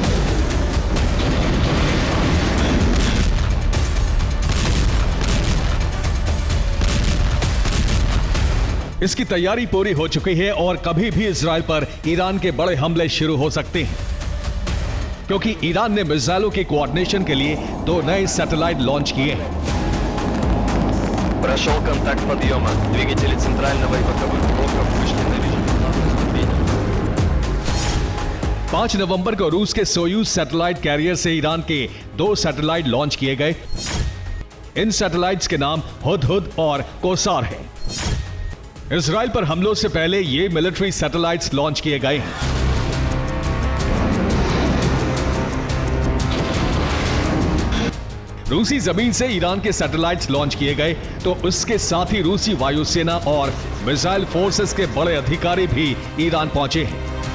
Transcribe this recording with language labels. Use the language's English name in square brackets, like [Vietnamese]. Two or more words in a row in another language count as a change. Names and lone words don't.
[Hindi] इसकी तैयारी पूरी हो चुकी है और कभी भी इजराइल पर ईरान के बड़े हमले शुरू हो सकते हैं, क्योंकि ईरान ने मिसाइलों के कोऑर्डिनेशन के लिए 2 नए सैटेलाइट लॉन्च किए हैं। [Russian] Прошел контакт подъема. Двигатели центрального и боковых блоков вышли на режим. [Hindi] 5 नवंबर को रूस के सोयूज सैटेलाइट कैरियर से ईरान के 2 सैटेलाइट लॉन्च किए गए। इन सैटेलाइट्स के नाम हुदहुद और कोसार हैं। इजराइल पर हमलों से पहले ये मिलिट्री सैटेलाइट्स लॉन्च किए गए हैं। रूसी जमीन से ईरान के सैटेलाइट्स लॉन्च किए गए तो उसके साथ ही रूसी वायुसेना और मिसाइल फोर्सेस के बड़े अधिकारी भी ईरान पहुंचे हैं।